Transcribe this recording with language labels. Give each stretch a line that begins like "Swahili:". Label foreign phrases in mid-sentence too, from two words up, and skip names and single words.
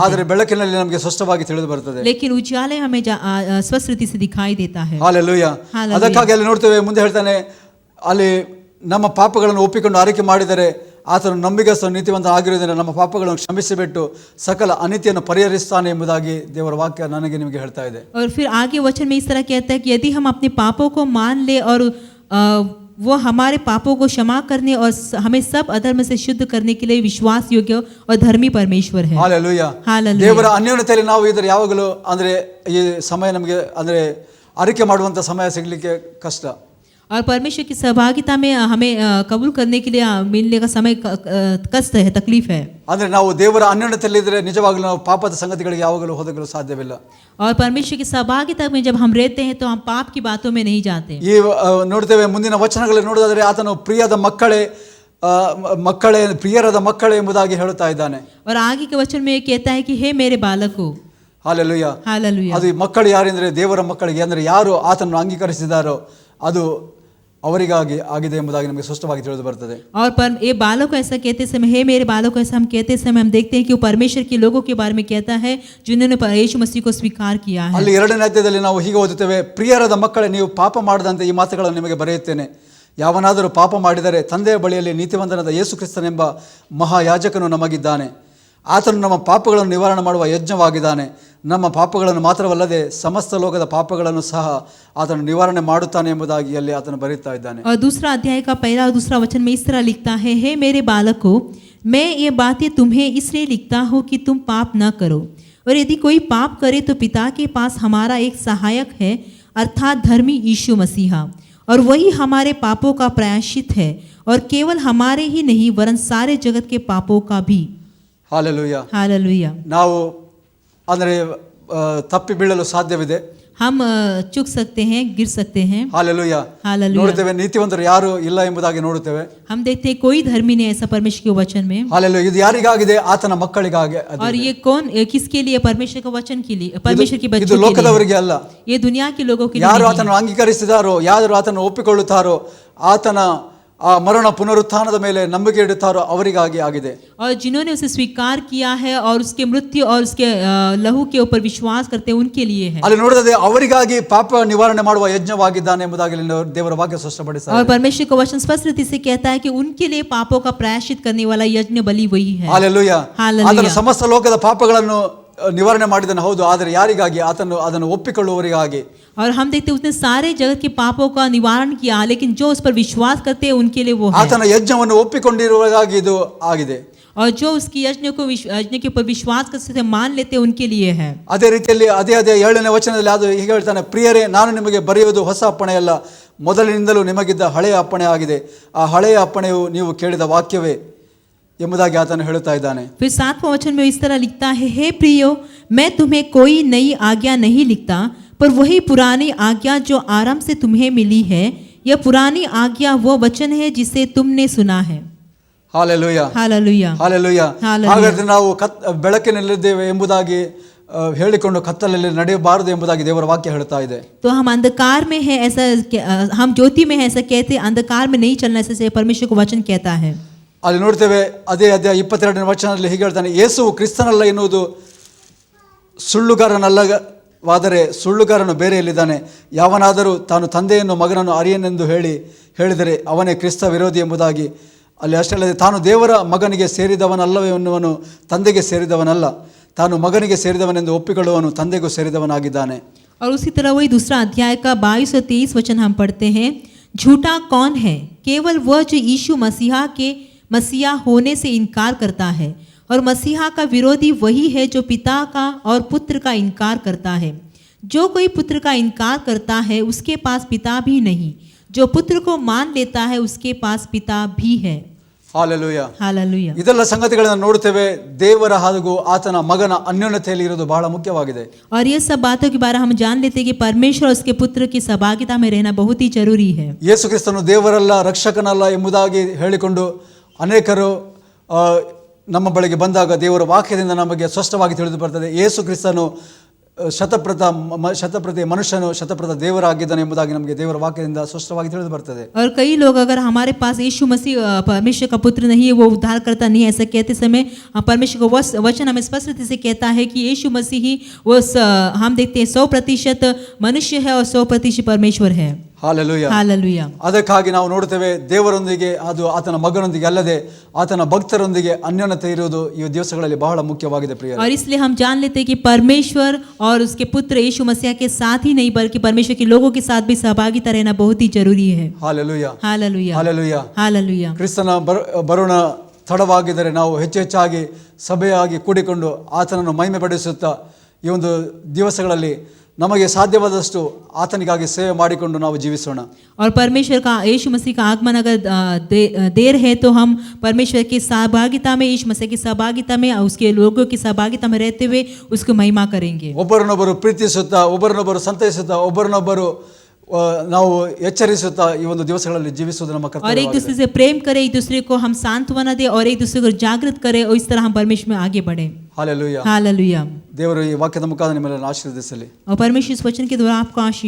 Kannada: ಆದರೆ ಬೆಳಕಿನಲ್ಲಿ ನಮಗೆ ಸ್ಪಷ್ಟವಾಗಿ ತಿಳಿದು ಬರುತ್ತದೆ.
Hindi: लेकिन उजाले हमें स्पष्ट रीति से दिखाई देता है.
Kannada: ಹಾಲೆಲೂಯಾ. ಅದಕ್ಕಾಗಿ ಅಲ್ಲಿ ನೋಡ್ತೇವೆ, ಮುಂದೆ ಹೇಳ್ತಾನೆ, ಅಲ್ಲಿ ನಮ್ಮ ಪಾಪಗಳನ್ನು ಒಪ್ಪಿಕೊಂಡು ಆರಿಕೆ ಮಾಡಿದರೆ ಆತನು ನಂಬಿಗಸ್ತ ನೀತಿವಂತ ಆಗಿರುವುದರಿಂದ ನಮ್ಮ ಪಾಪಗಳನ್ನು ಕ್ಷಮಿಸಿಬಿಟ್ಟು ಸಕಲ ಅನೀತಿಯನ್ನು ಪರಿಹರಿಸ್ತಾನೆ ಎಂಬುದಾಗಿ ದೇವರ ವಾಕ್ಯ ನನಗೆ ನಿಮಗೆ ಹೇಳ್ತಾ ಇದೆ.
Hindi: और फिर आगे वचन में इस तरह कहता है कि यदि हम अपने पापों को मान ले और वो हमारे पापों को क्षमा करने और हमें सब अधर्म से शुद्ध करने के लिए विश्वास योग्य और धर्मी परमेश्वर है.
Kannada: ಹಾಲೆಲೂಯಾ. ದೇವರ ಅನ್ಯೋನ್ಯತೆಯಲ್ಲಿ ನಾವು ಇದ್ರೆ ಯಾವಾಗಲೂ ಅಂದ್ರೆ ಈ ಸಮಯ ನಮಗೆ ಅಂದ್ರೆ ಆರಿಕೆ ಮಾಡುವಂತ ಸಮಯ ಸಿಗಲಿಕ್ಕೆ ಕಷ್ಟ.
Hindi: और परमेश्वर की सहभागिता में हमें कबूल करने के लिए मिलने का समय कष्ट है, तकलीफ है.
Kannada: ಅಂದ್ರೆ ನಾವು ದೇವರ ಅನ್ಯೋನ್ಯತೆಯಲ್ಲಿ ಇದ್ರೆ ನಿಜವಾಗಲೂ ನಾವು ಪಾಪದ ಸಂಗತಿಗಳಿಗೆ ಯಾವಾಗಲೂ ಹೋಗಲು ಸಾಧ್ಯವಿಲ್ಲ.
Hindi: और परमेश्वर की सहभागिता में जब हम रहते हैं तो हम पाप की बातों में नहीं जाते.
Kannada: ಈ ನೋಡ್ತೇವೆ ಮುಂದಿನ ವಚನಗಳಲ್ಲಿ ನೋಡೋದಾದ್ರೆ ಆತನು ಪ್ರಿಯದ ಮಕ್ಕಳೇ ಪ್ರಿಯರಾದ ಮಕ್ಕಳೇ ಎಂಬುದಾಗಿ ಹೇಳುತ್ತಾ ಇದ್ದಾನೆ.
Hindi: और आगे के वचन में कहता है कि हे मेरे बालकों.
Kannada: ಹಾಲೆಲೂಯಾ.
Hindi: हालेलुया.
Kannada: ಅದು ಮಕ್ಕಳು ಯಾರೆಂದ್ರೆ ದೇವರ ಮಕ್ಕಳಿಗೆ, ಅಂದ್ರೆ ಯಾರು ಆತನನ್ನು ಅಂಗೀಕರಿಸಿದಾರೋ ಅದು ಅವರಿಗಾಗಿ ಆಗಿದೆ ಎಂಬುದಾಗಿ ನಮಗೆ ಸ್ಪಷ್ಟವಾಗಿ ತಿಳಿದು ಬರ್ತದೆ.
Hindi: और पर ये बालों को ऐसा कहते समय, हे मेरे बालों को ऐसा हम कहते समय हम देखते हैं कि वो परमेश्वर के लोगों के बारे में कहता है जिन्होंने यीशु मसीह को स्वीकार किया है.
Kannada: ಅಲ್ಲಿ 2ನೇ ಅಧ್ಯಾಯದಲ್ಲಿ ನಾವು ಹೀಗೆ ಓದುತ್ತೇವೆ, ಪ್ರಿಯರಾದ ಮಕ್ಕಳೇ, ನೀವು ಪಾಪ ಮಾಡದಂತೆ ಈ ಮಾತುಗಳನ್ನು ನಿಮಗೆ ಬರೆಯುತ್ತೇನೆ. ಯಾವನಾದರೂ ಪಾಪ ಮಾಡಿದರೆ ತಂದೆಯ ಬಳಿಯಲ್ಲಿ ನೀತಿವಂತನಾದ ಯೇಸು ಕ್ರಿಸ್ತನೆಂಬ ಮಹಾಯಾಜಕನು ನಮಗಿದ್ದಾನೆ. ಆತನು ನಮ್ಮ ಪಾಪಗಳನ್ನು ನಿವಾರಣೆ ಮಾಡುವ ಯಜ್ಞವಾಗಿದ್ದಾನೆ. ನಮ್ಮ ಪಾಪಗಳನ್ನು ಮಾತ್ರವಲ್ಲದೆ ಸಮಸ್ತ ಲೋಕದ ಪಾಪಗಳನ್ನು ಸಹ ಆತನು ನಿವಾರಣೆ ಮಾಡುತ್ತಾನೆ ಎಂಬುದಾಗಿ ಅಲ್ಲಿ ಆತನು ಬರೆಯುತ್ತಾ ಇದ್ದಾನೆ.
Hindi: और दूसरा अध्याय का पहला और दूसरा वचन में इस तरह लिखता है, हे मेरे बालकों, मैं ये बातें तुम्हें इसलिए लिखता हूँ कि तुम पाप न करो, और यदि कोई पाप करे तो पिता के पास हमारा एक सहायक है, अर्थात धर्मी यीशु मसीहा, और वही हमारे पापों का प्रायश्चित है, और केवल हमारे ही नहीं वरन सारे जगत के पापों का भी.
Kannada: ಹಾಲೆಲೂಯಾ.
Hindi: हालेलुया.
Kannada: ನಾವು ಅಂದರೆ ತಪ್ಪಿ ಬೀಳಲು ಸಾಧ್ಯವಿದೆ.
Hindi: हम चूक सकते हैं, गिर सकते हैं.
Kannada: ಹಾಲೆಲೂಯಾ.
Hindi: हालेलुया.
Kannada: ನೋಡುತ್ತೇವೆ ನೀತಿವಂತರು ಯಾರು ಇಲ್ಲ ಎಂಬುದಾಗಿ ನೋಡುತ್ತೇವೆ.
Hindi: हम देखते हैं कोई धर्मी नहीं ऐसा परमेश्वर के वचन में.
Kannada: ಹಾಲೆಲೂಯಾ. ಇದು ಯಾರಿಗಾಗಿದೆ? ಆತನ ಮಕ್ಕಳಿಗಾಗಿ.
Hindi: और ये कौन, किसके लिए? परमेश्वर का वचन के लिए, परमेश्वर के बच्चों
Kannada: ಇದು
Hindi: के लिए.
Kannada: ಲೋಕದವರಿಗೆ ಅಲ್ಲ.
Hindi: ये दुनिया के लोगों के लिए
Kannada: ಯಾರು
Hindi: नहीं
Kannada: ಆತನನ್ನು ಅಂಗೀಕರಿಸಿದಾರೋ, ಯಾರು ಆತನನ್ನು ಒಪ್ಪಿಕೊಳ್ಳುತ್ತಾರೋ, ಆತನ ಆ ಮರಣ ಪುನರುತ್ಥಾನದ ಮೇಲೆ ನಂಬಿಕೆ ಇಡುತ್ತಾರೋ ಅವರಿಗಾಗಿ ಆಗಿದೆ.
Hindi: और जिन्होंने उसे स्वीकार किया है और उसके मृत्यु और उसके लहू के ऊपर विश्वास करते हैं उनके लिए है.
Kannada: ಅಲ್ಲಿ ನೋಡಿದ್ರೆ ಅವರಿಗಾಗಿ ಪಾಪ ನಿವಾರಣೆ ಮಾಡುವ ಯಜ್ಞವಾಗಿದ್ದಾನೆ ಎಂಬುದಾಗಿ ದೇವರ ವಾಕ್ಯ ಸ್ಪಷ್ಟಪಡಿಸುತ್ತದೆ.
Hindi: और परमेश्वर का वचन स्पष्ट रीति से कहता है कि उनके लिए पापों का प्रायश्चित करने वाला यज्ञ बलि वही है.
Kannada: ಹಾಲೆಲೂಯಾ.
Hindi: हालेलुया.
Kannada: ಆತನು ಸಮಸ್ತ ಲೋಕದ ಪಾಪಗಳನ್ನು ನಿವಾರಣೆ ಮಾಡಿದನು, ಹೌದು. ಆದರೆ ಯಾರಿಗಾಗಿ? ಆತನು ಅದನ್ನು ಒಪ್ಪಿಕೊಳ್ಳುವವರಿಗಾಗಿ.
Hindi: और हम देखते हैं उसने सारे जगत के पापों का निवारण किया, लेकिन जो उस पर विश्वास करते हैं उनके लिए वो है.
Kannada: ಆತನ ಯಜ್ಞವನ್ನು ಒಪ್ಪಿಕೊಂಡಿರುವವರಿಗಾಗಿ ಇದು ಆಗಿದೆ.
Hindi: और जो उसकी यज्ञ के ऊपर विश्वास करते मान लेते हैं उनके लिए है.
Kannada: ಅದೇ ರೀತಿಯಲ್ಲಿ ಅದೇ 7ನೇ ವಚನದಲ್ಲಿ ಅದು ಹೀಗೆ ಹೇಳ್ತಾನೆ, ಪ್ರಿಯರೇ, ನಾನು ನಿಮಗೆ ಬರೆಯುವುದು ಹೊಸ ಅಪ್ಪಣೆಯಲ್ಲ, ಮೊದಲಿನಿಂದಲೂ ನಿಮಗಿದ್ದ ಹಳೆಯ ಅಪ್ಪಣೆ ಆಗಿದೆ. ಆ ಹಳೆಯ ಅಪ್ಪಣೆಯು ನೀವು ಕೇಳಿದ ವಾಕ್ಯವೇ ಎಂಬುದಾಗಿ ಆತನು ಹೇಳುತ್ತಾ ಇದ್ದಾನೆ.
Hindi: फिर 7वां वचन में इस तरह लिखता है, हे प्रियो, मैं तुम्हें कोई नई आज्ञा नहीं लिखता, पर वही पुरानी आज्ञा जो आरंभ से तुम्हें मिली है. यह पुरानी आज्ञा वो वचन है जिसे तुमने सुना है.
Kannada: ಹಾಲೆಲೂಯಾ.
Hindi: हालेलुया.
Kannada: ಹಾಲೆಲೂಯಾ. ಹಾಲೆಲೂಯಾ. ಹಾಗಾದ್ರೆ ನಾವು ಬೆಳಕಿನಲ್ಲಿದ್ದೇವೆ ಎಂಬುದಾಗಿ ಹೇಳಿಕೊಂಡು ಕತ್ತಲಲ್ಲಿ ನಡೆಯಬಾರದು ಎಂಬುದಾಗಿ ದೇವರ ವಾಕ್ಯ ಹೇಳ್ತಾ ಇದೆ.
Hindi: तो हम अंधकार में है ऐसा, हम ज्योति में है ऐसा कहते, अंधकार में नहीं चलना ऐसा परमेश्वर का वचन कहता है.
Kannada: ಅಲ್ಲಿ ನೋಡ್ತೇವೆ ಅದೇ ಅಧ್ಯಾಯ 22ನೇ ವಚನದಲ್ಲಿ ಹೀಗೆ ಹೇಳ್ತಾನೆ, ಯೇಸುವು ಕ್ರಿಸ್ತನಲ್ಲ ಎನ್ನುವುದು ಸುಳ್ಳುಗಾರನಲ್ಲವಾದರೆ ಸುಳ್ಳುಗಾರನು ಬೇರೆಯಲ್ಲಿದ್ದಾನೆ. ಯಾವನಾದರೂ ತಾನು ತಂದೆಯನ್ನು ಮಗನನ್ನು ಅರಿಯನೆಂದು ಹೇಳಿದರೆ ಅವನೇ ಕ್ರಿಸ್ತ ವಿರೋಧಿ ಎಂಬುದಾಗಿ. ಅಲ್ಲಿ ಅಷ್ಟೇ ಅಲ್ಲದೆ ತಾನು ದೇವರ ಮಗನಿಗೆ ಸೇರಿದವನಲ್ಲವೇ ಎನ್ನುವನು ತಂದೆಗೆ ಸೇರಿದವನಲ್ಲ, ತಾನು ಮಗನಿಗೆ ಸೇರಿದವನೆಂದು ಒಪ್ಪಿಕೊಳ್ಳುವನು ತಂದೆಗೂ ಸೇರಿದವನಾಗಿದ್ದಾನೆ.
Hindi: और उसी तरह वही दूसरा अध्याय का 22 और 23 वचन हम पढ़ते हैं, झूठा कौन है? केवल वह जो यीशु मसीहा होने से इनकार करता है, और मसीहा का विरोधी वही है जो पिता का और पुत्र का इनकार करता है. जो कोई पुत्र का इनकार करता है उसके पास पिता भी नहीं, जो पुत्र को मान लेता है उसके पास पिता भी है.
Kannada: ಹಾಲೆಲೂಯಾ.
Hindi: हालेलुया.
Kannada: ಇದೆಲ್ಲ ಸಂಗತಿಗಳನ್ನು ನೋಡುತ್ತೇವೆ. ದೇವರ ಹಾಗೂ ಆತನ ಮಗನ ಅನ್ಯೋನ್ಯತೆಯಲ್ಲಿ ಇರೋದು ಬಹಳ ಮುಖ್ಯವಾಗಿದೆ.
Hindi: और ये सब बातों के बारे हम जान लेते हैं कि परमेश्वर और उसके पुत्र की सहभागिता में रहना बहुत ही जरूरी है.
Kannada: ಯೇಸು ಕ್ರಿಸ್ತನು ದೇವರಲ್ಲ, ರಕ್ಷಕನಲ್ಲ ಎಂಬುದಾಗಿ ಹೇಳಿಕೊಂಡು ಅನೇಕರು ನಮ್ಮ ಬಳಿಗೆ ಬಂದಾಗ ದೇವರ ವಾಕ್ಯದಿಂದ ನಮಗೆ ಸ್ಪಷ್ಟವಾಗಿ ತಿಳಿದು ಬರ್ತದೆ, ಯೇಸು ಕ್ರಿಸ್ತನು ಶತಪ್ರತಿ ಮನುಷ್ಯನು ಶತಪ್ರತ ದೇವರಾಗಿದ್ದಾನೆ ಎಂಬುದಾಗಿ ನಮಗೆ ದೇವರ ವಾಕ್ಯದಿಂದ ಸ್ಪಷ್ಟವಾಗಿ ತಿಳಿದು ಬರ್ತದೆ.
Hindi: और कई लोग अगर हमारे पास यीशु मसीह परमेश्वर का पुत्र नहीं है, वो उद्धार करता नहीं है, ऐसा कहते समय परमेश्वर का वचन हमें स्पष्ट रूप से कहता है कि यीशु मसीह ही वो हम देखते हैं 100% मनुष्य है और 100% परमेश्वर है.
Kannada: ಹಾಲೆಲೂಯಾ.
Hindi: हालेलुया.
Kannada: ಅದಕ್ಕಾಗಿ ನಾವು ನೋಡುತ್ತೇವೆ ದೇವರೊಂದಿಗೆ, ಅದು ಆತನ ಮಗನೊಂದಿಗೆ ಅಲ್ಲದೆ ಆತನ ಭಕ್ತರೊಂದಿಗೆ ಅನ್ಯೋನ್ಯತೆ ಇರುವುದು ಈ ದಿವಸಗಳಲ್ಲಿ ಬಹಳ ಮುಖ್ಯವಾಗಿದೆ ಪ್ರಿಯರೇ.
Hindi: और इसलिए हम जान लेते हैं कि परमेश्वर और उसके पुत्र यीशु मसीह के साथ ही नहीं बल्कि परमेश्वर के लोगों के साथ भी सहभागिता रहना बहुत ही जरूरी है.
Kannada: ಹಾಲೆಲೂಯಾ.
Hindi: हालेलुया.
Kannada: ಹಾಲೆಲೂಯಾ.
Hindi: हालेलुया.
Kannada: ಕ್ರಿಸ್ತನ ಬರೋಣ ತಡವಾಗಿದ್ದರೆ ನಾವು ಹೆಚ್ಚೆಚ್ಚಾಗಿ ಸಭೆಯಾಗಿ ಕೂಡಿಕೊಂಡು ಆತನನ್ನು ಮಹಿಮೆ ಪಡಿಸುತ್ತಾ ಈ ಒಂದು ದಿವಸಗಳಲ್ಲಿ ನಮಗೆ ಸಾಧ್ಯವಾದಷ್ಟು ಆತನಿಗಾಗಿ ಸೇವೆ ಮಾಡಿಕೊಂಡು ನಾವು ಜೀವಿಸೋಣ.
Hindi: और परमेश्वर का यीशु मसीह का आगमन अगर देर है तो हम परमेश्वर की सहभागिता में, यीशु मसीह की सहभागिता में, उसके लोगों की सहभागिता में रहते हुए उसको महिमा करेंगे.
Kannada: ಒಬ್ಬರನ್ನೊಬ್ಬರು ಪ್ರೀತಿಸುತ್ತಾ, ಒಬ್ಬರನ್ನೊಬ್ಬರು ಸಂತೈಸುತ್ತಾ, ಒಬ್ಬರನ್ನೊಬ್ಬರು ನಾವು ಎಚ್ಚರಿಸುತ್ತಾ ಈ ಒಂದು ದಿವಸಗಳಲ್ಲಿ ಜೀವಿಸುವುದು ನಮ್ಮ ಕರ್ತವ್ಯ.
Hindi: और एक दूसरे से प्रेम करें, एक दूसरे को हम सांत्वना दें और एक दूसरे को जागृत करें, और इस तरह हम परमेश्वर में आगे बढ़ें.
Kannada: ಹಾಲೆಲೂಯಾ.
Hindi: हालेलुया.
Kannada: ದೇವರು ಈ ವಾಕ್ಯದ ಮುಖಾಂತರ ನಿಮ್ಮನ್ನು ಆಶೀರ್ವದಿಸಲಿ.
Hindi: और परमेश्वर इस वचन के द्वारा आपको आशीष